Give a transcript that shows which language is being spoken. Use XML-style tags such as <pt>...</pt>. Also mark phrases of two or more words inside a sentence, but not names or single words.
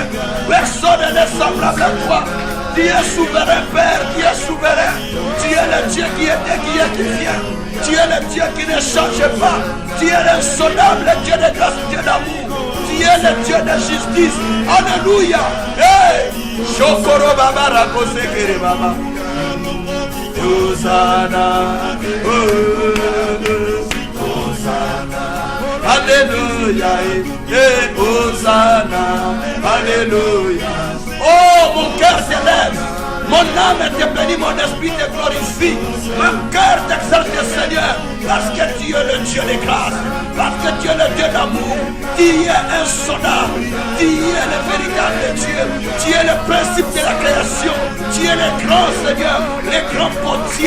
<fr>Personne n'est semblable à toi. Tu es souverain, Père, tu es souverain. Tu es le Dieu qui était, qui est, qui vient. Tu es le Dieu qui ne change pas. Tu es l'insondable, le Dieu de grâce, Dieu d'amour. Tu es le Dieu de justice. Alléluia. Hey!</fr> <yo>Shokoro Baba Rakose Kere Baba.</yo> <fr>Hosanna. Hosanna. Alléluia. Hosanna. Alléluia. Oh, mon cœur s'élève. Mon âme te bénit, mon esprit te glorifie. Mon cœur t'exalte, Seigneur, parce que tu es le Dieu de grâce, parce que tu es le Dieu d'amour. Tu es insondable, tu es le véritable Dieu, tu es le principe de la création, tu es le grand Seigneur, le grand potier.</fr>